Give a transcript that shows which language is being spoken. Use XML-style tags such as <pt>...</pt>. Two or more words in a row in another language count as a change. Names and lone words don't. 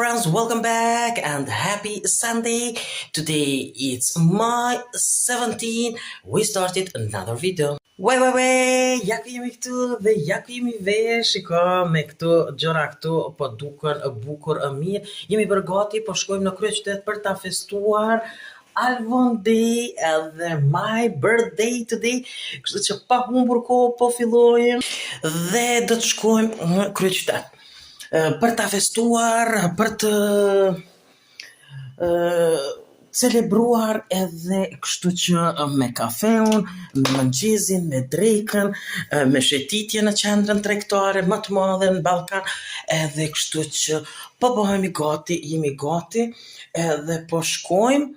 <en>welcome back and happy Sunday. Today it's my 17. We started another video.</en> <sq>Ja ku jemi këtu dhe ja ku jemi vesh, shiko me këtu gjëra këtu, po duken bukur mirë. Jemi bërë gati, po shkojmë në kryeqytet për ta festuar Alvon Day edhe</sq> <en>my birthday today.</en> <sq>Kështu që pa humbur kohë po fillojmë dhe do të shkojmë në kryeqytet për ta festuar, për të celebruar edhe kështu që me kafeun, me mëngjesin, me drekën, me shëtitje në qendrën tregtare më të madhe në Ballkan, edhe kështu që po bëhemi gati, jemi gati, edhe po shkojmë.</sq>